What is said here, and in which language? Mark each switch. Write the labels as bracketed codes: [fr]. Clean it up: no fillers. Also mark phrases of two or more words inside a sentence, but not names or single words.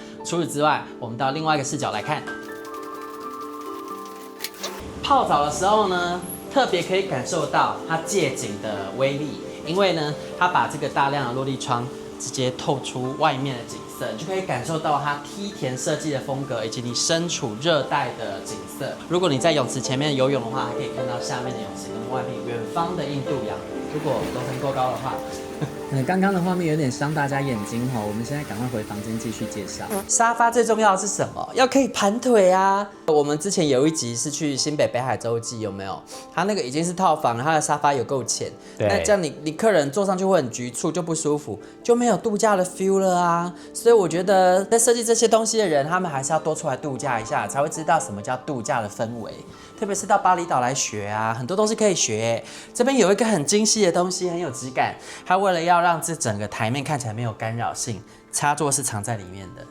[zh] 除此之外，我們到另外一個視角來看。泡澡的時候呢，特別可以感受到它借景的威力，因為呢，它把這個大量的落地窗直接透出外面的景色，你就可以感受到它梯田設計的風格，以及你身處熱帶的景色。如果你在泳池前面游泳的話，還可以看到下面的泳池跟外面遠方的印度洋。如果樓層夠高的話。剛剛的畫面有點傷大家眼睛哈，我們現在趕快回房間繼續介紹。沙發最重要的是什麼？要可以盤腿啊！我們之前有一集是去新北北海洲記，有沒有？它那個已經是套房了，它的沙發有夠淺，那這樣你客人坐上去會很局促，就不舒服，就沒有度假的 feel 了啊！所以我覺得在設計這些東西的人，他們還是要多出來度假一下，才會知道什麼叫度假的氛圍。特別是到巴厘島來學啊，很多東西可以學。這邊有一個很精細的東西，很有質感。它為了要讓這整個台面看起來沒有干擾性，插座是藏在裡面的。